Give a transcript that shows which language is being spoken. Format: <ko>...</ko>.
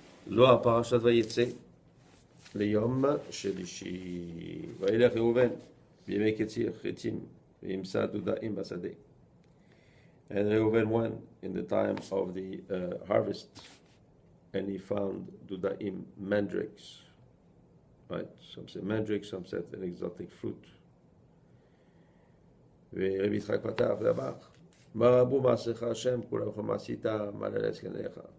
<he>זוהר פרשת ויצא ליום שלישי. וילך ראובן בימי קציר חיטים וימצא דודאים בשדה.</he> <en>And Reuven went in the time of the harvest, and he found dudaim, mandrakes. Right? Some say mandrakes, some said an exotic fruit.</en> <he>ורבי יצחק פתח ואמר, מה רבו מעשיך השם, כולך מעשית, מה ללס כנך.</he>